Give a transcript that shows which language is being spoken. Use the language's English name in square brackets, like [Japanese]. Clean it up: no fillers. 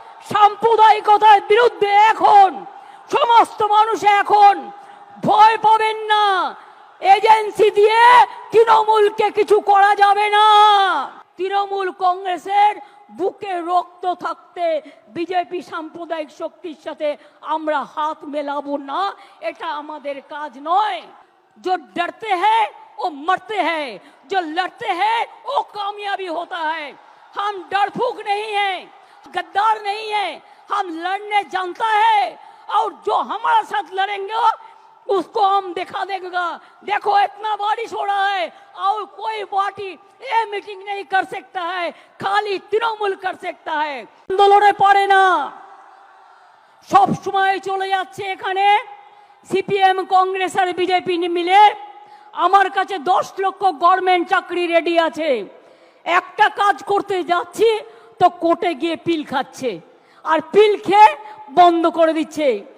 [Bangla] সাম্প্রদায়িকতার বিরুদ্ধে এখন সমস্ত মানুষ এখন ভয় পাবেন না। এজেন্সি দিয়ে তৃণমূলকে কিছু করা যাবে না। তৃণমূল কংগ্রেসের বুকে রক্ত থাকতে বিজেপি সাম্প্রদায়িক শক্তির সাথে আমরা হাত মেলাবো না, এটা আমাদের কাজ নয়। [Hindi] जो डरते हैं वो मरते हैं, जो लड़ते हैं वो कामयाबी होता है। हम डरफूक नहीं हैं, गद्दार नहीं हैं, हम लड़ने जानता है और जो हमारे साथ लड़ेंगे उसको हम दिखा देंगे। देखो इतना बारिश हो रहा है और कोई पार्टी ये मीटिंग नहीं कर सकता है, खाली तृणमूल कर सकता है। आंदोलने पड़े ना, सब समय चले [Bangla] যাচ্ছে এখানে সিপিএম কংগ্রেস আর বিজেপি মিলে। আমার কাছে 10 লক্ষ গভর্নমেন্ট চাকরি রেডি আছে। একটা কাজ করতে যাচ্ছি তো কোর্টে গিয়ে পিল খাচ্ছে, আর পিল খেয়ে বন্ধ করে দিচ্ছে।